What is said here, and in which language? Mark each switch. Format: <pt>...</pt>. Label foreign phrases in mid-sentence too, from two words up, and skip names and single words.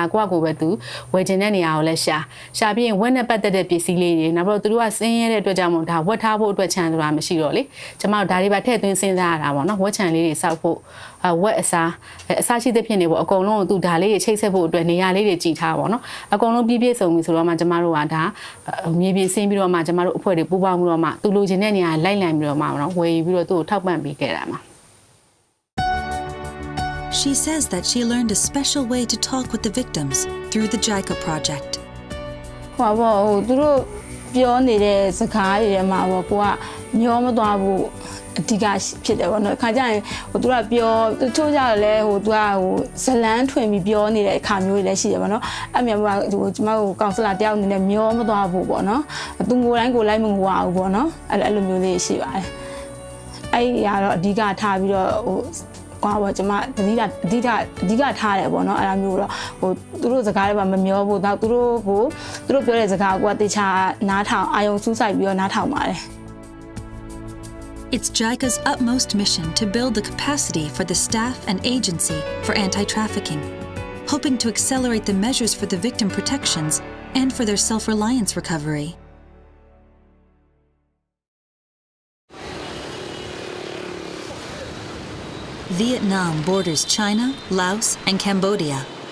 <my>ကိုယ့်ကိုပဲသူဝယ်ချင်တဲ့နေရာကိုလည်းရှာပြီးရင်ဝက်နဲ့ပတ်သက်တဲ့ပစ္စည်းလေးတွေနောက်တော့သူတို့ကစင်းရဲတဲ့အတွက်ကြောင့်မို့ဒါဝက်ထားဖို့အတွက်ခြံဆိုတာမရှိတော့လေကျမတို့ဒါတွေပါထည့်သွင်းစဉ်းစားရတာပေါ့နော်ဝက်ခြံလေးတွေစောက်ဖို့ဝက်အစားရှိတဲ့ဖြစ်နေပေါ့အကုန်လုံးကိုသူဒါလေးတွေချိတ်ဆက်ဖို့အတွက်နေရာလေးတွေကြည်ထားပေါ့နော်အကုန်လုံးပြည့်စုံပြီဆိုတော့မှကျမတို့ကဒါမြေပြင်ဆင်းပြီးတော့မှကျမတို့အဖွဲ့တွေပူးပေါင်းပြီးတော့မှသူလိုချင်တဲ့နေရာလိုက်လံပြီးတော့မှနော်ဝယ်ယူပြီးတော့သူ့ကိုထောက်ပံ့ပေးခဲ့တာမှာ</my> <en>She says that she learned a special way to talk with the victims through the JICA project.</en> <my>ဟိုပေါ့သူတို့ပြောနေတဲ့စကားတွေမှာပေါ့ကိုကမျောမသွားဘူးအဓိကဖြစ်တယ်ပေါ့နော်အခါကျရင်ဟိုသူကပြောတချို့ကြတော့လဲ ဟိုသူကဟိုဇလန်းထွင်ပြီးပြောနေတဲ့အခါမျိုးတွေလည်းရှိတယ်ပေါ့နော်အဲ့မြန်မှာဟိုကျမတို့ကောင်ဆလာတယောက်အနေနဲ့မျောမသွားဘူးပေါ့နော်သူကိုယ်တိုင်းကိုလိုက်မငိုရဘူးပေါ့နော်အဲ့လိုမျိုးလေးရှိပါတယ်အဲ့ဒီကတော့အဓိကထားပြီးတော့ဟိုကွာပေါ့ကျမအဓိကထားတယ်ပေါ့နော်အဲ့ဒါမျိုးတော့ဟိုသူတို့စကားတွေမှာမမျောဘူးတော့သူတို့ပြောတဲ့စကားကိုတေချာနားထောင်အာယုံစူးစိုက်ပြီးတော့နားထောင်ပါတယ်</my> <en>It's JICA's utmost mission to build the capacity for the staff and agency for anti-trafficking, hoping to accelerate the measures for the victim protections and for their self-reliance recovery. Vietnam borders China, Laos, and Cambodia.</en>